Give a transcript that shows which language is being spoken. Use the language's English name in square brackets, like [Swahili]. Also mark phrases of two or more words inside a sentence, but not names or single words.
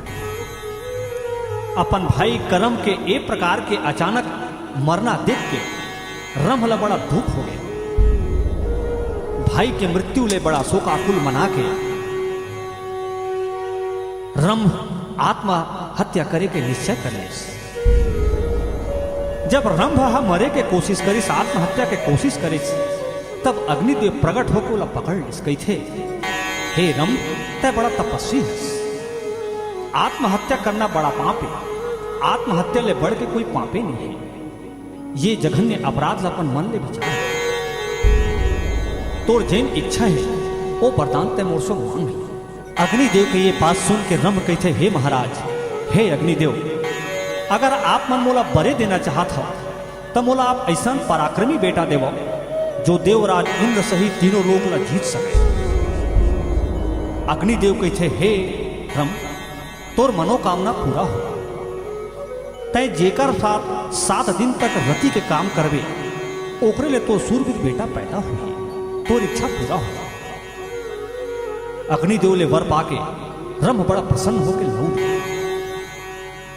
[Chhattisgarhi] अपन भाई करम के एक प्रकार के अचानक मरना देख के रंभ ला बड़ा दुख हो गया। भाई के मृत्यु ले बड़ा शोकाकुल मना के रंभ आत्महत्या करे के निश्चय कर लिस। जब रंभ मरे के कोशिश करिस, आत्महत्या के कोशिश करिस, तब अग्निदेव प्रकट होकर ओला पकड़ लिस। कही थे, हे रंभ, तय बड़ा तपस्वी है, आत्महत्या करना बड़ा पाप है। आत्महत्या ले बढ़ के कोई पापे नहीं है। ये जघन्य अपराध अपन मन ले विचार। तोर जैन इच्छा है वो वरदान तय मोर से मांग ली। अग्निदेव के ये बात सुन के रंभ कहते, हे महाराज, हे अग्निदेव, अगर आप मन मोला बरे देना चाहत हो तो मोला आप ऐसा पराक्रमी बेटा देवो जो देवराज इंद्र सहित तीनों लोग ला जीत सके। अग्निदेव कहते, हे रंभ, तोर मनोकामना पूरा हो। तय जेकर साथ 7 दिन तक रति के काम करवे ओकरे ले तो सूरवीर बेटा पैदा हुई, तोर इच्छा पूरा हो। अग्निदेव ले वर पाके रंभ बड़ा प्रसन्न होकर लौट गया।